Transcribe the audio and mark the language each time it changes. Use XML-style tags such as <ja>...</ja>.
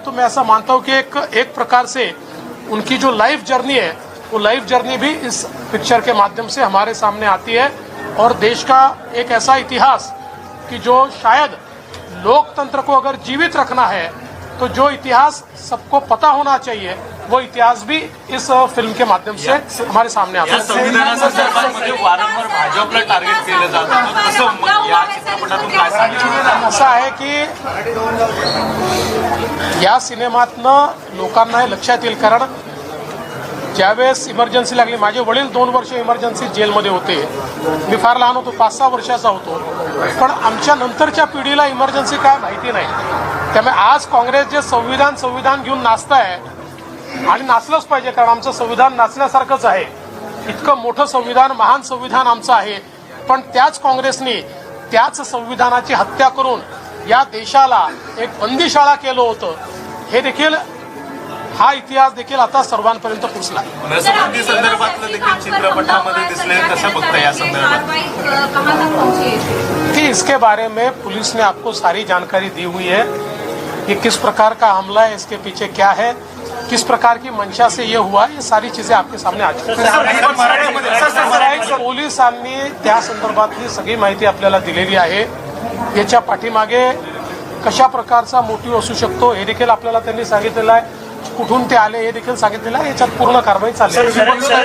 <hi>तो मैं ऐसा मानता हूँ कि एक प्रकार से उनकी जो लाइफ जर्नी है, वो लाइफ जर्नी भी इस पिक्चर के माध्यम से हमारे सामने आती है और देश का एक ऐसा इतिहास कि जो शायद लोकतंत्र को अगर जीवित रखना है तो जो इतिहास सबको पता होना चाहिए, वो इतिहास भी इस फिल्म के माध्यम से हमारे सामने आता है।</hi> <mr>संविधानासंदर्भात वारंवार भाजपला टार्गेट केलं जातं, तसं या चित्रपटातून काय सांगितलं? असं आहे की या सिनेमातनं लोकांना हे लक्षात येईल, कारण ज्यावेळेस इमर्जन्सी लागली, माझे वडील 2 वर्ष इमर्जन्सी जेलमध्ये होते, मी फार लहान होतो, 5-6 वर्षाचा होतो, पण आमच्या नंतरच्या पिढीला इमर्जन्सी काय माहिती नाही। त्यामुळे आज काँग्रेस जे संविधान घेऊन नाचताय आणि नाचलंच पाहिजे, कारण आमचं संविधान नाचण्यासारखंच आहे। इतकं मोठं संविधान, महान संविधान आमचं आहे, पण त्याच काँग्रेसने त्याच संविधानाची हत्या करून या देशाला एक बंदीशाळा केलं होतं। हे देखील हा इतिहास देखील आता सर्वांपर्यंत पोहोचला। नसबंदी संदर्भातलं देखील चित्रपटामध्ये दिसले, कसं बघता या संदर्भात?</mr> <hi>कि इसके बारे में पुलिस ने आपको सारी जानकारी दी हुई है। ये किस प्रकार का हमला है, इसके पीछे क्या है, किस प्रकार की मंशा से ये हुआ, ये सारी चीजें आपके सामने आ चुकी हैं।</hi> <mr>पोलिसांनी त्या संदर्भातली सगळी माहिती आपल्याला दिलेली आहे। याच्या पाठीमागे कशा प्रकारचा मोटिव्ह असू शकतो हे देखील आपल्याला त्यांनी सांगितलेलं आहे। कुठून ते आले हे देखील सांगितलेलं आहे। याच्यात पूर्ण कारवाई चालली आहे।</mr>